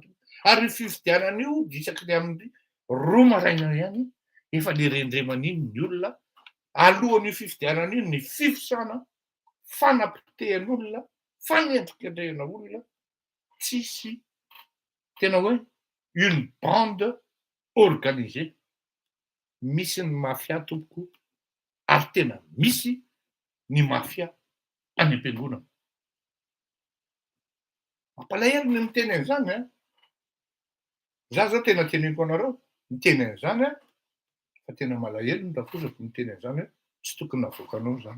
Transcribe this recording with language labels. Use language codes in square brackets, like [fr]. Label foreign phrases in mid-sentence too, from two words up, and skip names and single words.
[mg] Ary ny fifidianana io disaky ny amin'ny 2 maraina ihany efa le rendreman'iny ny olona. Alohan'io fifidianana io ny fifosana, fanapitehan'olona, fanendrikendrehana olona. Tsisy tena hoe [fr] une bande organisée. [mg] Misy ny mafia tompoko ary tena misy ny mafia any am-piangonana. Mampalahelo ny miteny an'izany a. Za zao tena teneniko anareo miteny an'izany a, fa tena malahelo ny raha kosa miteny an'izany hoe tsy tokony avoakanao zany.